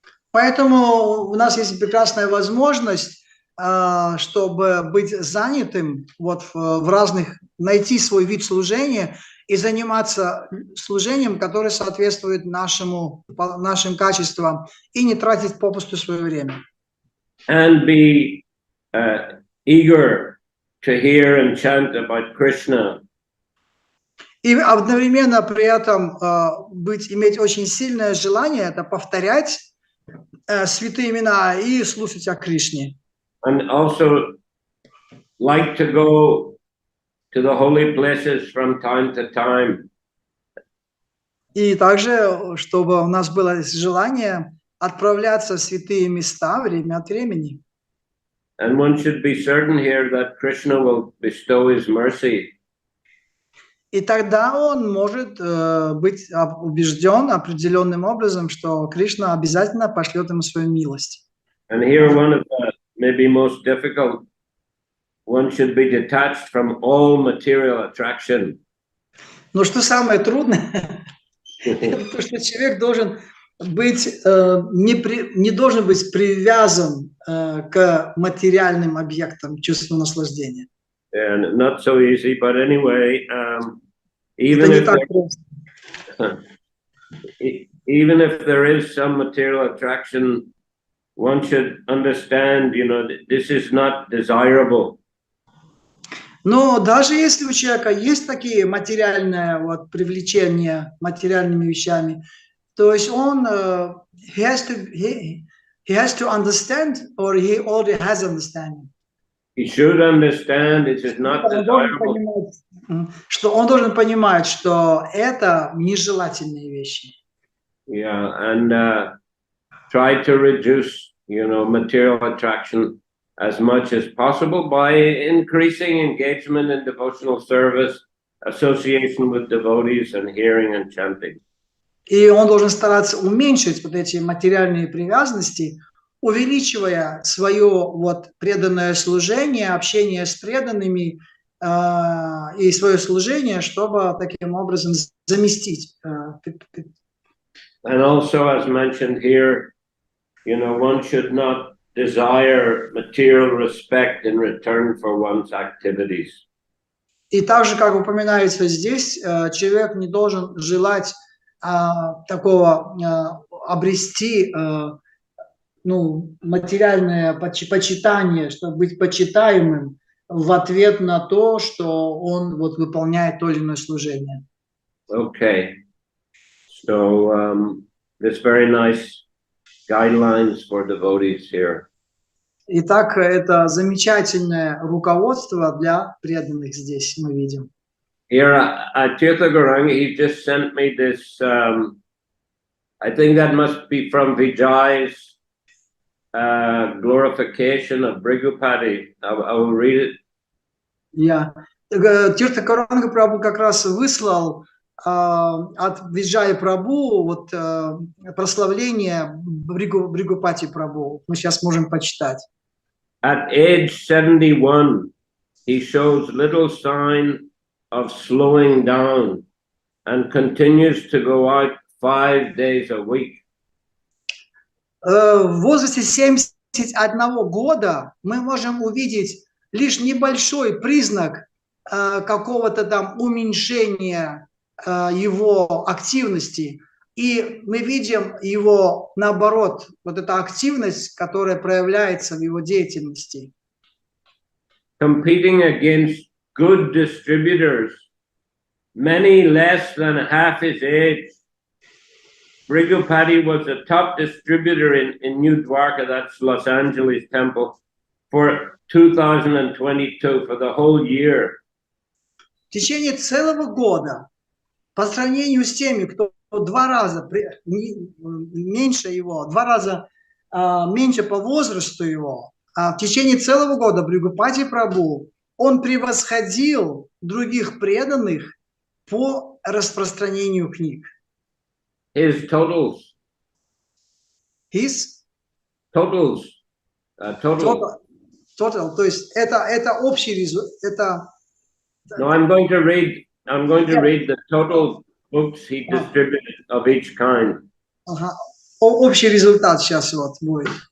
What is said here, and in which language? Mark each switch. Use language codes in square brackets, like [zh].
[ru] Поэтому у нас есть прекрасная возможность, чтобы быть занятым вот в разных, найти свой вид служения и заниматься служением, которое соответствует нашим качествам, и не тратить попусту свое время. [en] And be eager to hear and chant about Krishna. [ru] И одновременно при этом иметь очень сильное желание это повторять святые имена и слушать о Кришне. [en] And also like to go to the holy places from time to time. [ru] И также, чтобы у нас было желание отправляться в святые места время от времени. [en] And one should be certain here that Krishna will bestow his mercy. [ru] И тогда он может быть убежден определенным образом, что Кришна обязательно пошлет ему свою милость. [en] And here one of the maybe most difficult, one should be detached from all material attraction. [ru] Но что самое трудное, это то, что человек должен быть, не должен быть привязан к материальным объектам чувства наслаждения. [en] And not so easy, but anyway, [ru] Это [en] even [ru] не [en] if [ru] так [en] there, [ru] просто. [en] even if there is some material attraction, one should understand, you know, this is not desirable. [ru] Но даже если у человека есть такие материальные вот, привлечения материальными вещами, то есть он [en] he has to understand, or he already has understanding. He should understand it is not [ru] Он должен [en] desirable. [ru] понимать, что он должен понимать, что это нежелательные вещи. [en] Yeah, and try to reduce, you know, material attraction as much as possible by increasing engagement in devotional service, association with devotees, and hearing and chanting. [ru] И он должен стараться уменьшить вот эти материальные привязанности, увеличивая свое вот преданное служение, общение с преданными и свое служение, чтобы таким образом заместить. [en] And also, as mentioned here, you know, one should not desire material respect in return for one's activities. [ru] И также, как упоминается здесь, человек не должен желать такого обрести ну, материальное почитание, чтобы быть почитаемым в ответ на то, что он вот выполняет то или иное служение. [en] Okay, so this very nice guidelines for devotees here. [ru] Итак, это замечательное руководство для преданных здесь мы видим. [en] Here at Tirtha he just sent me this, I think that must be from Vijay's glorification of Prabhupade. I will read it. [ru] Тирта Каранга Прабху как раз выслал от Виджая Прабху вот, прославление Прабхупаде Прабху. Мы сейчас можем почитать. [en] At age 71, he shows little sign of slowing down and continues to go out 5 days a week. [ru] В возрасте 71 года мы можем увидеть лишь небольшой признак какого-то там уменьшения его активности. И мы видим его, наоборот, вот эта активность, которая проявляется в его деятельности. [en] Competing against good distributors, many less than half his age. Prabhupade was a top distributor in New Dwarka, that's Los Angeles temple, for 2022, for the whole year. [ru] В течение целого года, по сравнению с теми, кто 2 раза меньше его, 2 раза меньше по возрасту его, в течение целого года Прабхупаде Прабху, он превосходил других преданных по распространению книг. [en] His totals. His? Totals. Total. [ru] То есть это общий результат. [en] No, I'm going to read the total books he distributed of each kind. [ru] Общий результат сейчас вот будет.